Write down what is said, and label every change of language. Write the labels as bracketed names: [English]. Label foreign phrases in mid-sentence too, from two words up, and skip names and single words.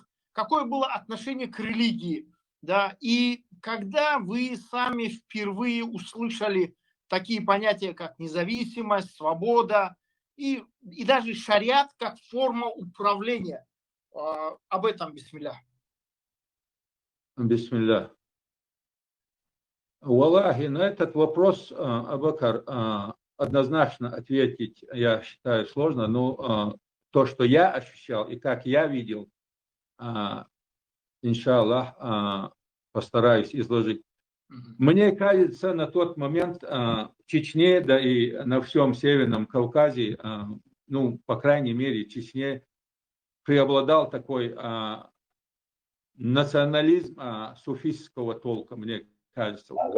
[Russian] Какое было отношение к религии? Да? И когда вы сами впервые услышали такие понятия, как независимость, свобода и даже шариат как форма управления, об этом бисмилля. Бисмилля. Валлахи, на этот вопрос, Абакар, однозначно ответить, я считаю, сложно, но то, что я ощущал и как я видел, иншаллах, постараюсь изложить. Мне кажется, на тот момент в Чечне, да и на всем Северном Кавказе, ну, по крайней мере, в Чечне преобладал такой национализм суфистского толка, мне кажется.